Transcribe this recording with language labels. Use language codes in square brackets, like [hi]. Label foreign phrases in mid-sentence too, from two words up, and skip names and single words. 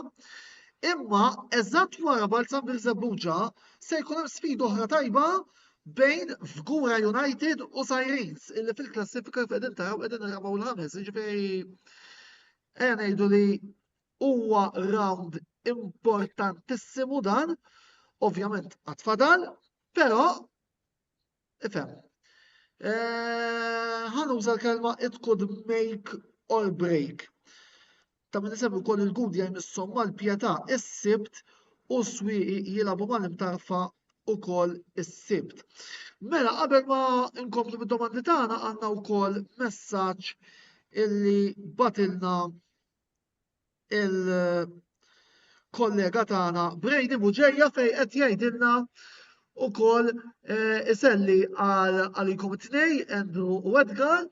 [mt] Imma eżatt wara Balzan Birzebbuġa se jkun hemm sfida oħra tajba bejn Fgura United u Sirens illi fil-klassifika qegħdin taraw qegħdin irrabaw l-ħames. Jiġifieri ngħidu li huwa round importantissimu dan, ovvjament għad fadal, però ifhem. Ħanuża l-kelma [en] it could make or break. [mt] Ta' minn isemmi wkoll il-Gudja jmissom mal-Pjetà is-Sibt u s-Swieqi jilagħbu mal-Imtarfa ukoll is-Sibt. Mela qabel ma nkomplu bid-domandi tagħna għandna wkoll messaġġ illi batilna il-kollega tagħna Brady Buġejja fejn qed jgħidilna ukoll iselli għalikom it-tnej Andrew u Edgar.